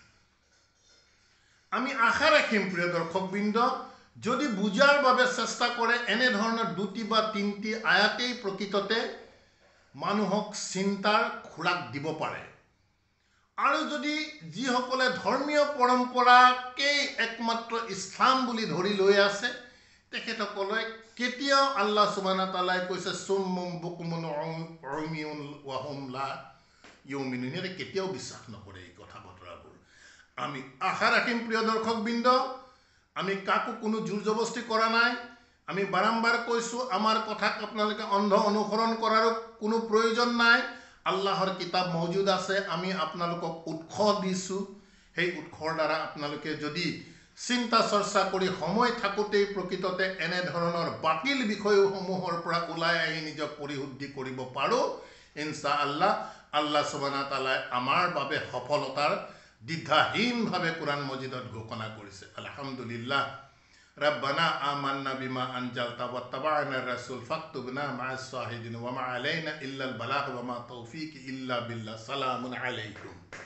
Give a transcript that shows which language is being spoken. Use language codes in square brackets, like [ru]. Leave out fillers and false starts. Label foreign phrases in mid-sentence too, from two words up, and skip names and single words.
[as] আমি আশা ৰাখিম প্ৰিয় দৰ্শকবৃন্দ, যদি বুজাৰ বাবে চেষ্টা কৰে, এনেধৰণৰ দুটি বা তিনিটি আয়াতেই প্ৰকৃততে মানুহক চিন্তাৰ খোৰাক দিব পাৰে। আৰু যদি যিসকলে ধৰ্মীয় পৰম্পৰাকেই একমাত্ৰ ইছলাম বুলি ধৰি লৈ আছে, তেখেতসকলে কেতিয়াও [ar] الله سبحانه وتعالى [as] কৈছে [ar] صم بكم عمي وهم لا يؤمنون, [as] সিহঁতে কেতিয়াও বিশ্বাস নকৰে এই কথা বতৰাবোৰ। আমি আশা ৰাখিম প্ৰিয় দৰ্শকবৃন্দ, আমি কাকো কোনো জোৰ জবস্তি কৰা নাই। আমি বাৰম্বাৰ কৈছোঁ, আমাৰ কথাক আপোনালোকে অন্ধ অনুসৰণ কৰাৰো কোনো প্ৰয়োজন নাই। আল্লাহৰ কিতাপ মজুদ আছে, আমি আপোনালোকক উৎস দিছোঁ। সেই উৎসৰ দ্বাৰা আপোনালোকে যদি চিন্তা চৰ্চা কৰি সময় থাকোঁতেই প্ৰকৃততে এনেধৰণৰ বাতিল বিষয়সমূহৰ পৰা ওলাই আহি নিজক পৰিশুদ্ধি কৰিব পাৰোঁ, ইনশাআল্লাহ [ar] الله سبحانه وتعالى [as] আমাৰ বাবে সফলতাৰ দ্বিধাহীনভাৱে কোৰআন মজিদত ঘোষণা কৰিছে। আলহামদুলিল্লাহ। [ar] ربنا آمنا بما أنزلت واتبعنا الرسول فاكتبنا مع الشاهدين وما علينا إلا البلاغ وما توفيق إلا بالله. سلام عليكم.